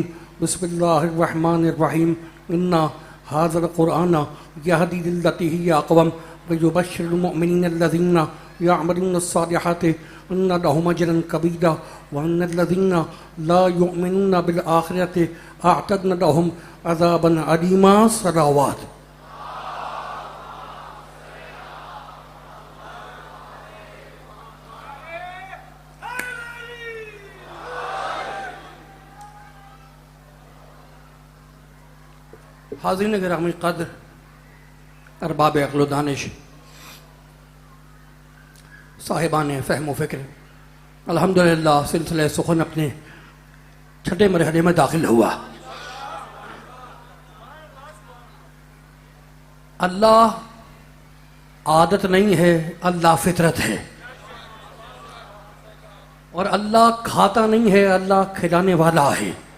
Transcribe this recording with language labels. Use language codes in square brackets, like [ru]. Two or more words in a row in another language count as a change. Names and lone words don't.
[ar] بسم الله الرحمن الرحيم. إن هذا القرآن يهدي للتي هي أقوم ويبشر المؤمنين الذين يعملون الصالحات أن لهم أجرا كبيرا وأن الذين لا يؤمنون بالآخرة أعتدنا لهم عذابا أليما. [ur] صلوات۔ حاضرین گرامی قدر، ارباب عقل و دانش، صاحبان فہم و فکر، الحمد للہ سلسلے سخن اپنے چھٹے مرحلے میں داخل ہوا. اللہ عادت نہیں ہے، اللہ فطرت ہے. اور اللہ کھاتا نہیں ہے، اللہ کھلانے والا ہے.